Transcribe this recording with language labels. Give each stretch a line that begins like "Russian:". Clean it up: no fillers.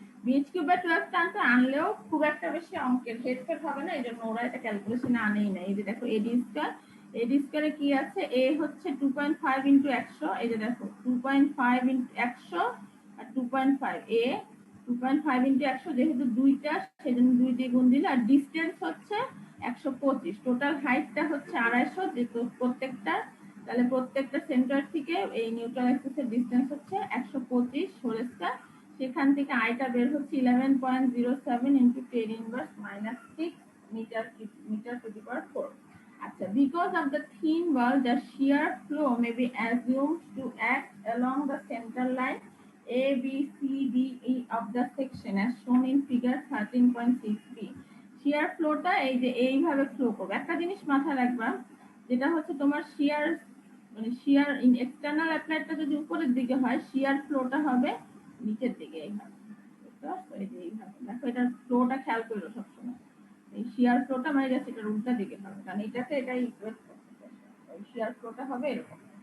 Bangla: BH cube by 12 টানটা আনলেও খুব একটা বেশি অঙ্কের হেডফেড হবে না, এই জন্য ওরা এটা ক্যালকুলেশনে আনেই না। এই যে দেখো এডি স্কয়ার, এডি স্কয়ারে কি আছে, এ হচ্ছে 2.5 ইন্টু 100, এই যে দেখো 2.5 ইন্টু 100 আর 2.5, এ 2.5 ইন্টু 100 যেহেতু দুইটা সেজন্য 2 দিয়ে গুণ দিলে, আর ডিসটেন্স হচ্ছে 125, টোটাল হাইটটা হচ্ছে 250 যেহেতু প্রত্যেকটা, তাহলে প্রত্যেকটা সেন্টার থেকে এই নিউট্রাল অ্যাক্সিসের ডিসটেন্স হচ্ছে 125 হোল স্কয়ার। সেখান থেকে আইটা বের হচ্ছে 11.07 into 10 inverse minus 6 metre to the পাওয়ার 4।
English: আচ্ছা, because of the thin wall the shear flow may be assumed to act along the center line A B C D E of the section as shown in figure 13.6b।
Bangla: shear flowটা এই যে এইভাবে flow করবে। একটা জিনিস মাথায় রাখবা, যেটা হচ্ছে তোমার শিয়ার মানে শিয়ার এক্সটার্নাল অ্যাপ্লাইডটা যদি উপরের দিকে হয়, শিয়ার ফ্লোটা হবে নিচের দিকে এইভাবে। বুঝতে পারছো? এই যে এইভাবে দেখো, এটার ফ্লোটা খেয়াল করো সবসময়, এই শিয়ার ফ্লোটা মানে জাস্ট এটার উল্টা দিকে হবে, কারণ এটাতে এটাই ইকুয়েট করতেছে, এই শিয়ার ফ্লোটা হবে এরকম।